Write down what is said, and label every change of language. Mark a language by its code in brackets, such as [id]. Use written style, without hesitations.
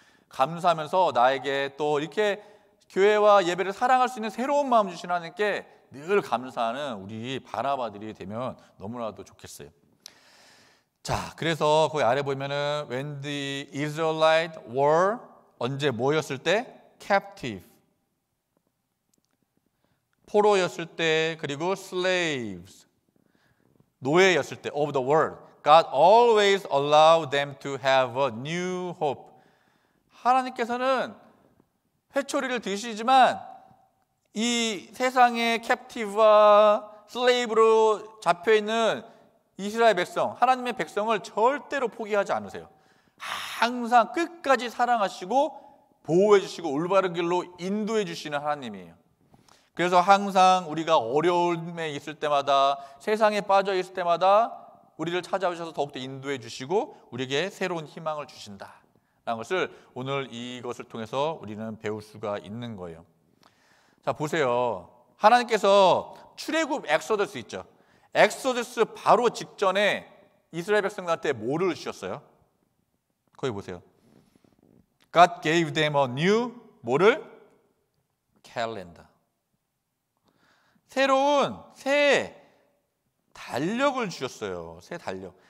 [ko] 감사하면서 나에게 또 이렇게 교회와 예배를 사랑할 수 있는 새로운 마음 주신 하나님께 늘 감사하는 우리 바나바들이 되면 너무나도 좋겠어요. 자, 그래서 거기 아래 보면은 [en] when the Israelites were [ko] 언제 뭐였을 때? [en] captive. [ko] 포로였을 때, 그리고 slaves. 노예였을 때, [en] of the world. God always allowed them to have a new hope. [ko] 하나님께서는 회초리를 드시지만 이 세상의 캡티브와 슬레이브로 잡혀있는 이스라엘 백성, 하나님의 백성을 절대로 포기하지 않으세요. 항상 끝까지 사랑하시고 보호해 주시고 올바른 길로 인도해 주시는 하나님이에요. 그래서 항상 우리가 어려움에 있을 때마다, 세상에 빠져 있을 때마다 우리를 찾아오셔서 더욱더 인도해 주시고 우리에게 새로운 희망을 주신다라는 것을 오늘 이것을 통해서 우리는 배울 수가 있는 거예요. 자, 보세요. 하나님께서 출애굽 엑소더스 있죠. 엑소더스 바로 직전에 이스라엘 백성들한테 뭐를 주셨어요? 거기 보세요. [en] God gave them a new [ko] 뭐를? [en] calendar. [ko] 새로운 새 달력을 주셨어요. 새 달력.